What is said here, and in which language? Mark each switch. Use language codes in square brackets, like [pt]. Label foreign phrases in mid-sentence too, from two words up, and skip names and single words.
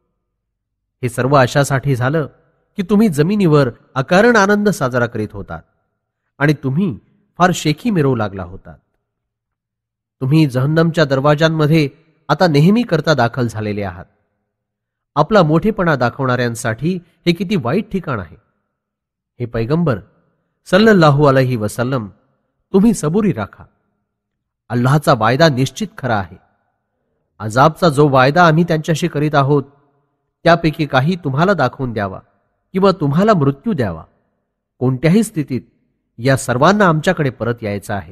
[mr] हे सर्व अशासाठी झालं की तुम्ही जमिनीवर अकारण आनंद साजरा करीत होतात आणि तुम्ही फार शेखी मिरवू लागला होतात. तुम्ही जहन्नमच्या दरवाजांमध्ये आता नेहमी करता दाखल झालेले आहात. आपला मोठेपणा दाखवणाऱ्यांसाठी हे किती वाईट ठिकाण आहे. [ar] هے پیغمبر صلى الله عليه وسلم, [mr] तुम्ही सबुरी राखा. अल्लाहचा वायदा निश्चित खरा आहे. अजाबचा जो वायदा आम्ही त्यांच्याशी करीत आहोत त्यापैकी काही तुम्हाला दाखवून द्यावा किंवा तुम्हाला मृत्यू द्यावा. कोणत्याही स्थितीत या सर्वांना आमच्याकडे परत यायचं आहे.